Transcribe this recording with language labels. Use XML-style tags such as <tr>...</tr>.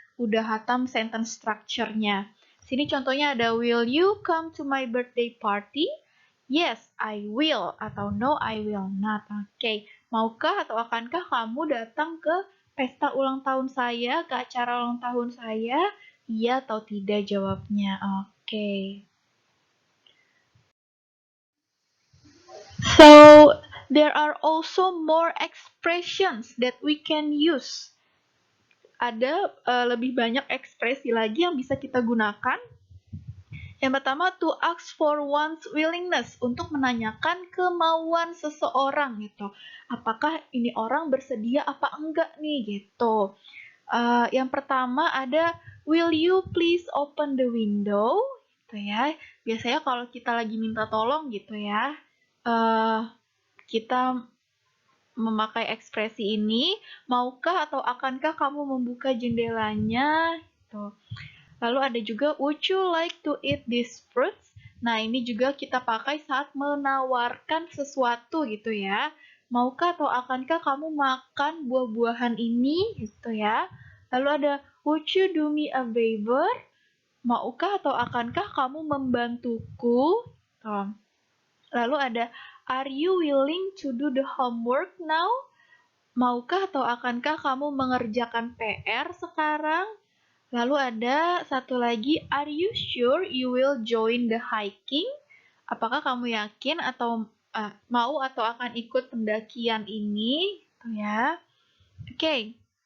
<id>Udah hatam sentence structure-nya. Sini contohnya ada,</id> <en>will you come to my birthday party? Yes, I will. Atau no, I will not. Oke.</en> <id>Maukah atau akankah kamu datang ke pesta ulang tahun saya, ke acara ulang tahun saya? Iya atau tidak jawabnya. Oke.</id> <en>So, there are also more expressions that we can use.</en> <id>Ada lebih banyak ekspresi lagi yang bisa kita gunakan. Yang pertama,</id> <en>to ask for one's willingness,</en> <id>untuk menanyakan kemauan seseorang gitu. Apakah ini orang bersedia apa enggak nih gitu. Yang pertama ada,</id> <en>will you please open the window?</en> <id>Gitu ya. Biasanya kalau kita lagi minta tolong gitu ya, kita memakai ekspresi ini, maukah atau akankah kamu membuka jendelanya? Gitu. Lalu ada juga,</id> <en>would you like to eat these fruits?</en> <id>Nah, ini juga kita pakai saat menawarkan sesuatu gitu ya. Maukah atau akankah kamu makan buah-buahan ini? Gitu ya. Lalu ada,</id> <en>would you do me a favor?</en> <id>Maukah atau akankah kamu membantuku? Tuh. Lalu ada,</id> <en>are you willing to do the homework now?</en> <id>Maukah atau akankah kamu mengerjakan PR sekarang? Lalu ada satu lagi,</id> <en>are you sure you will join the hiking?</en> <id>Apakah kamu yakin atau mau atau akan ikut pendakian ini? Tuh ya. Oke.</id>